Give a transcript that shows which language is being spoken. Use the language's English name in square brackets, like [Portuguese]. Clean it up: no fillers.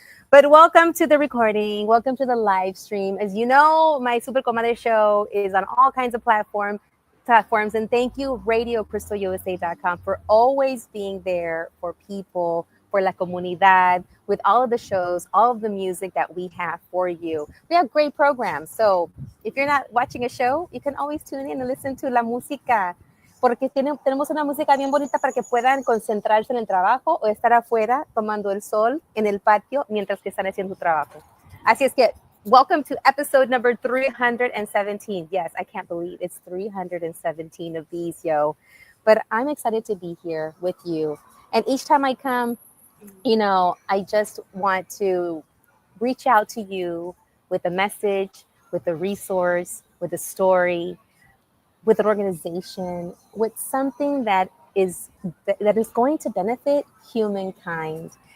[English] But welcome to the recording. Welcome to the live stream. As you know, my Super Comadre show is on all kinds of platforms. And thank you, RadioCrystalUSA.com, for always being there for people, for La Comunidad, with all of the shows, all of the music that we have for you. We have great programs. So if you're not watching a show, you can always tune in and listen to [Spanish] la música, porque tenemos una música bien bonita para que puedan concentrarse en el trabajo o estar afuera tomando el sol en el patio mientras que están haciendo su trabajo. Así es que, [English] welcome to episode number 317. Yes, I can't believe it's 317 of these, yo. But I'm excited to be here with you. And each time I come, I just want to reach out to you with a message, with a resource, with a story, with an organization, with something that is going to benefit humankind.